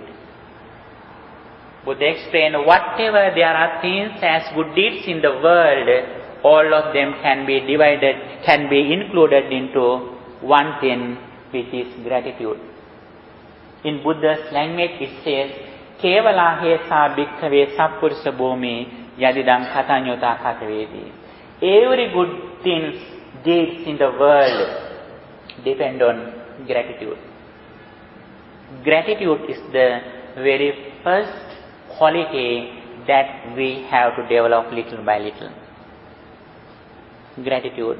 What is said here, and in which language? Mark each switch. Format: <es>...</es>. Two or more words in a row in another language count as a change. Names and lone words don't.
<en>Buddha explained, whatever there are things as good deeds in the world, all of them can be divided, can be included into one thing, which is gratitude. In Buddha's language it says,</en> <pi>Kevala hesa bhikkhave sappursa bhumi yadidam katanyota katavedi.</pi> <en>Every good things, deeds in the world depend on gratitude. Gratitude is the very first quality that we have to develop little by little. Gratitude.</en>